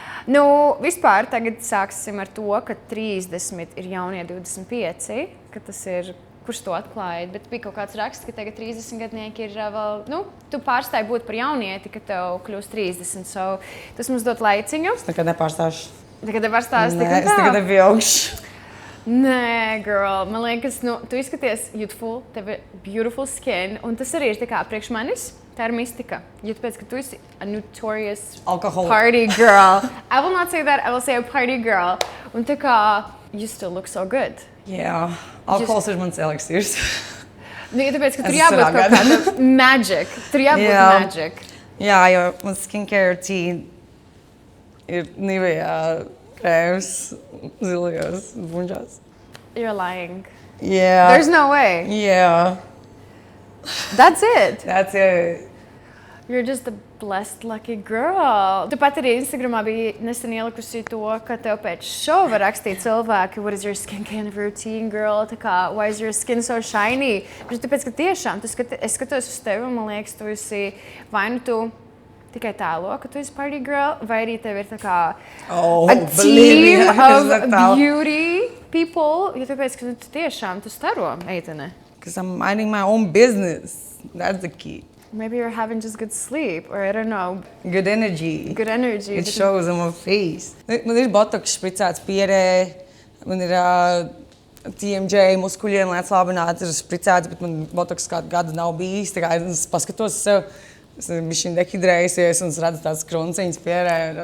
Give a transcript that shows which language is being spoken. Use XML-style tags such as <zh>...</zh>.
<lv>Nu, vispār tagad sāksim ar to, ka 30 ir jaunie 25, ka tas ir, kurš to atklāja, bet bija kaut kāds raksts, ka tagad 30 gadnieki ir vēl, tu pārstāji būt par jaunieti, ka tev kļūst 30, so tas mums dot laiciņu. Es nekad nepārstāšu. Nekad nepārstāšu? Nē, es nekad nepieaugšu. Nē, girl, man liekas, tu izskaties</lv> <en>youthful,</en> <lv>tev ir</lv> <en>beautiful skin,</en> <lv>un tas arī ir tā kā priekš manis. Tā ir mistika. Jo tāpēc, ka tu esi</lv> <en>a notorious party girl. I will not say that, I will say a party girl.</en> <lv>Un tā kā,</lv> <en>you still look so good.</en> <lv>Jā, alkohols ir mans eliksīrs. Jo tāpēc, ka tur jābūt kaut kāda magic. Tur jābūt magic. Jā, jo man skincare routine ir Nivea krēms zilajos bunžās.</lv> <en>You're lying. Yeah. There's no way. Yeah. That's it. That's it. You're just a blessed, lucky girl.</en> <lv>Tu pat arī Instagramā bija nesen ielikusi to, ka tev pēc šova rakstīt cilvēki,</lv> <en>what is your skincare routine, girl?</en> <lv>Tā kā,</lv> <en>why is your skin so shiny?</en> <lv>Bet tāpēc, ka tiešām, es skatos uz tevi un man liekas, tu esi vai nu tu tikai tēlo, ka tu esi party girl, vai arī tev ir tā kā</lv> <en>a team of beauty people,</en> <lv>jo tāpēc, ka tu tiešām, tu staro, meitene.</lv> <en>Because I'm minding my own business. That's the key. Maybe you're having just good sleep, or I don't know. Good energy. Good energy. It shows on my face.</en> <lv>Man ir botoks špricēts pierē, man ir TMJ muskuļiem, lai atslābinātu, ir špricēts, bet man botoks kādu gadu nav bijis. Tā kā es paskatos sev, es bišķiņ dehidrējusies un es redzu tās krunciņas pierē.</lv>